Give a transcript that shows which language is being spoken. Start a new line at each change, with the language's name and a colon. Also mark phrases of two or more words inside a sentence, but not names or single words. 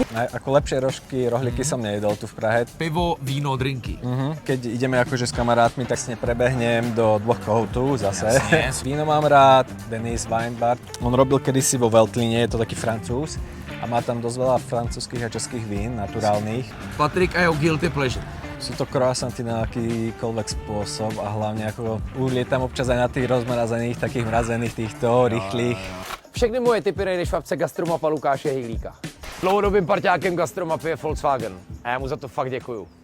Slovak: Ako lepšie rožky, rohlíky som nejedol tu v Prahe. Pivo, víno, drinky. Keď ideme akože s kamarátmi, tak si prebehnem do dvoch kohoutov zase. Jasne. Víno mám rád, Denis Weinbart. On robil kedysi vo Veltlíne, je to taký Francúz. A má tam dosť veľa francúzskych a českých vín, naturálnych. Patrik a jeho
English: guilty pleasure.
Slovak: Sú to croissanty na akýkoľvek spôsob a hlavne ako ulietam občas aj na tých rozmrazených, takých mrazených týchto, rýchlych.
Czech: Všechny moje tipy najdeš v apce Gastromapa Lukáše Hejlíka. Dlouhodobým parťákem Gastromapy je Volkswagen a já mu za to fakt děkuju.